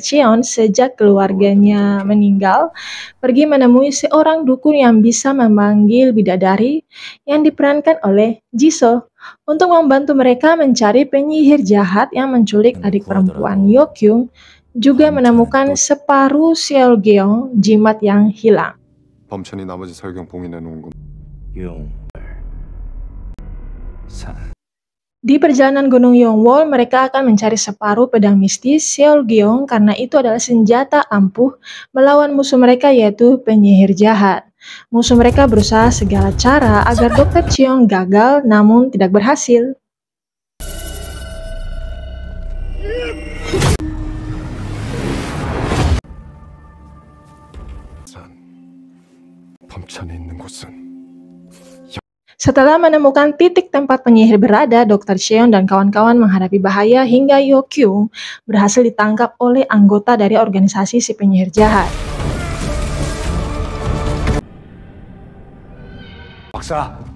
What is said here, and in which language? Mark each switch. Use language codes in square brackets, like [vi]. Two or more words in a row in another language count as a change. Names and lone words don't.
[id] Cheon sejak keluarganya meninggal, pergi menemui seorang dukun yang bisa memanggil bidadari yang diperankan oleh Jisoo untuk membantu mereka mencari penyihir jahat yang menculik adik perempuan Yokyung, juga menemukan separuh Seolgyeong, jimat yang hilang. [ko] 범천이 나머지 설경 봉인해 놓은 건 [id] Di perjalanan Gunung Yongwol, mereka akan mencari separuh pedang mistis Seolgyeong karena itu adalah senjata ampuh melawan musuh mereka yaitu penyihir jahat. Musuh mereka berusaha segala cara agar Dr. Cheon gagal namun tidak berhasil. [ko] 범천이 있는 곳은 [id] Setelah menemukan titik tempat penyihir berada, Dr. Cheon dan kawan-kawan menghadapi bahaya hingga Yokyung berhasil ditangkap oleh anggota dari organisasi si penyihir jahat. [ko] 박사